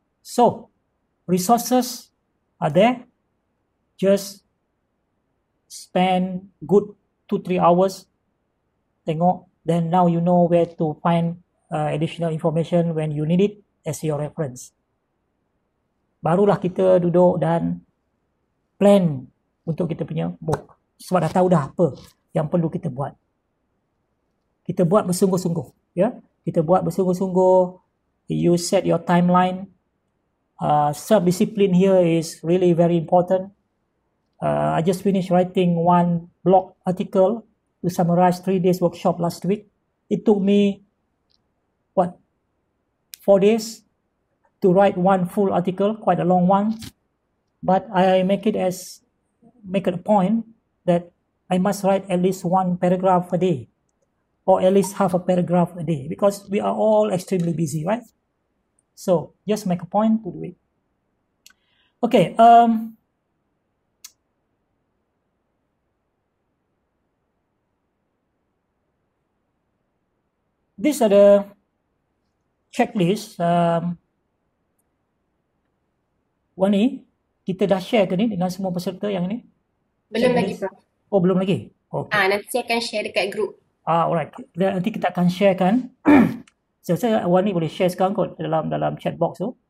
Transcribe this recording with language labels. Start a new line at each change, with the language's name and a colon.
English: So, resources are there. Just spend good 2-3 hours, tengok, then now you know where to find additional information when you need it as your reference.
Malay: Barulah kita duduk dan plan untuk kita punya MOOC. Sebab dah tahu dah apa yang perlu kita buat. Kita buat bersungguh-sungguh, ya. Kita buat bersungguh-sungguh.
English: You set your timeline. Self-discipline here is really very important. I just finished writing one blog article to summarize 3 days workshop last week. It took me 4 days to write one full article, quite a long one. But I make it a point that I must write at least 1 paragraph a day, or at least half a paragraph a day, because we are all extremely busy, right? So just make a point to do it. Okay. These are the checklist.
Malay: Wani, kita dah share ke ni dengan semua peserta yang ni? Belum lagi, Prof. Oh, belum lagi? Okay. Nanti saya akan share dekat group. Alright. Nanti kita akan share kan. Saya Wani boleh share sekarang kot dalam chat box tu.